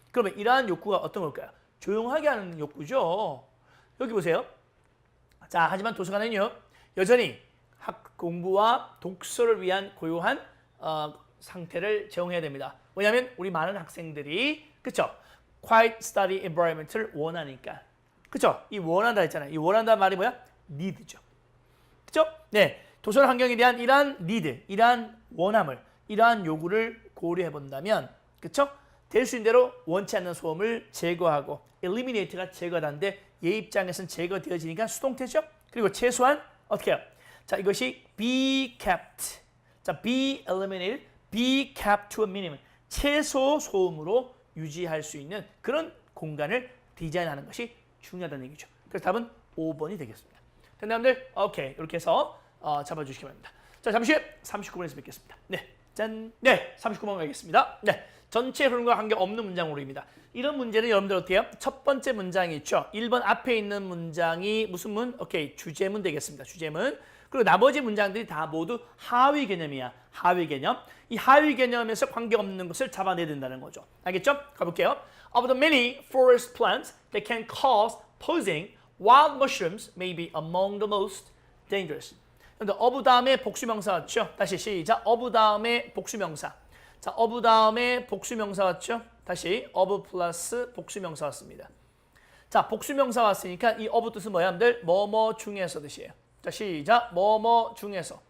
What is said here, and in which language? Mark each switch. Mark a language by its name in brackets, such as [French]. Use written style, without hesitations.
[Korean] 그러면 이러한 욕구가 어떤 걸까요? 조용하게 하는 욕구죠. 여기 보세요. 자, 하지만 도서관은요, 여전히 공부와 독서를 위한 고요한 상태를 제공해야 됩니다. 왜냐하면 우리 많은 학생들이 그쵸? [English] quiet study environment [Korean] 를 원하니까. 그쵸? 이 원한다 했잖아요. 이 원한다 말이 뭐야? need죠. 그쵸? 네. 도서관 환경에 대한 이러한 need, 이러한 원함을, 이러한 요구를 고려해 본다면, 그쵸? 될 수 있는 대로 원치 않는 소음을 제거하고, eliminate가 제거하는데 얘 입장에서는 제거되어지니까 수동태죠? 그리고 최소한 어떻게 해요? 자, 이것이 [English] be kept. 자, be eliminated, be kept to a minimum. [Korean] 최소 소음으로 유지할 수 있는 그런 공간을 디자인하는 것이 중요하다는 얘기죠. 그래서 답은 5번이 되겠습니다. 됐나요, 오케이. 이렇게 해서 잡아주시기 바랍니다. 자, 잠시 후에 39번에서 뵙겠습니다. 네, 짠. 네, 39번 가겠습니다. 네, 전체 흐름과 관계없는 문장으로입니다. 이런 문제는 여러분들 어떻게 해요? 첫 번째 문장이 있죠. 1번 앞에 있는 문장이 무슨 문? 오케이, 주제문 되겠습니다. 주제문. 그리고 나머지 문장들이 다 모두 하위 개념이야. 하위 개념. 이 하위 개념에서 관계없는 것을 잡아내야 된다는 거죠. 알겠죠? 가볼게요. [English] Of the many forest plants that can cause poisoning, wild mushrooms may be among the most dangerous. [Korean] 근데 of 다음에 복수명사 왔죠? 다시 시작. of 다음에 복수명사. 자, of 다음에 복수명사 왔죠? 다시 of 플러스 복수명사 왔습니다. 자, 복수명사 왔으니까 이 of 뜻은 뭐야? 여러분들? 뭐뭐 중에서 뜻이에요. 자, 시작. 뭐뭐 중에서.